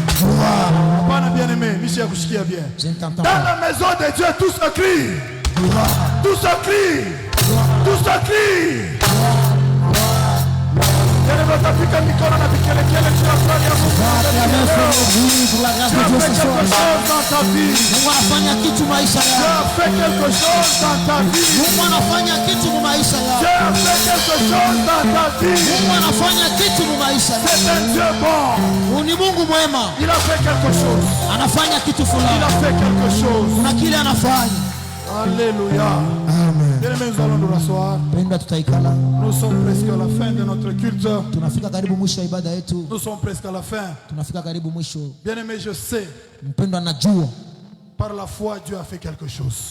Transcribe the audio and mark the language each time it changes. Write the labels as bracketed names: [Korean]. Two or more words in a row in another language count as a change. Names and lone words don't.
[French] Dans la maison de Dieu, tout se crie. Tout se crie. Tout se crie. [Swahili] Mungu anafanya kitu maisha yako. [French] Fais quelque chose dans ta vie. [Swahili] Mungu anafanya kitu mu maisha yako. [French] Fais quelque chose dans ta vie. [Swahili] Mungu anafanya kitu mu maisha yako. [French] C'est un Dieu bon. [Swahili] Ni Mungu mwema. [French] Il a fait quelque chose. [Swahili] Anafanya kitu fulani. [French] Il a fait quelque chose. [Swahili] Kuna kile anafanya. [French] Alléluia. Amen. Bien-aimés, nous allons nous rasseoir. Nous sommes presque à la fin de notre culte. Nous sommes presque à la fin. Bien-aimés, je sais. Par la foi, Dieu a fait quelque chose.